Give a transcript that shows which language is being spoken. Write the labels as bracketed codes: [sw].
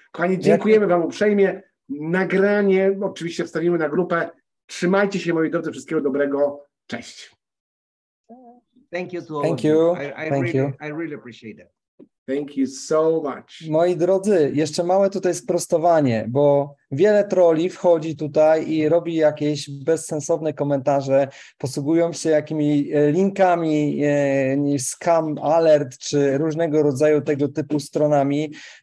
[pl] Kochani, dziękujemy wam uprzejmie. Nagranie oczywiście wstawimy na grupę. Trzymajcie się, moi drodzy, wszystkiego dobrego. Cześć. [en] Thank you to all Thank you. I really appreciate that. Thank you so much. [pl] Moi drodzy, jeszcze małe tutaj sprostowanie, bo wiele trolli wchodzi tutaj i robi jakieś bezsensowne komentarze, posługują się jakimiś linkami, scam alert czy różnego rodzaju tego typu stronami.